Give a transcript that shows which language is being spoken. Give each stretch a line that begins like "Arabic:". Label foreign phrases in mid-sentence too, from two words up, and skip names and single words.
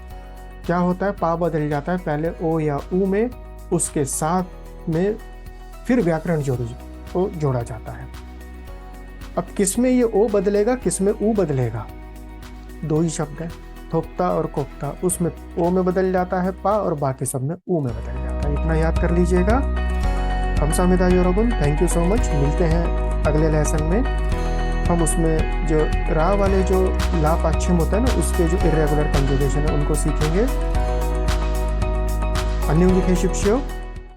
Hindi: क्या होता है, पा बदल जाता है पहले ओ या ऊ में, उसके साथ में फिर व्याकरण जोड़ा जाता है। अब किसमें ये ओ बदलेगा, किसमें ऊ बदलेगा? दो ही शब्द है, थोप्ता और कोप्ता, उसमें ओ में बदल जाता है पा और बाकी सब में ऊ में बदल जाता है। इतना याद कर लीजिएगा।
Korean: 감사합니다 여러분,
English: Thank you so much.
Hindi: मिलते हैं अगले लेसन में। हम उसमें जो रा वाले जो ला पश्चिम होता है ना, उसके जो
English: irregular conjugation
Hindi: है उनको सीखेंगे।
Korean: 안녕히 계십시오।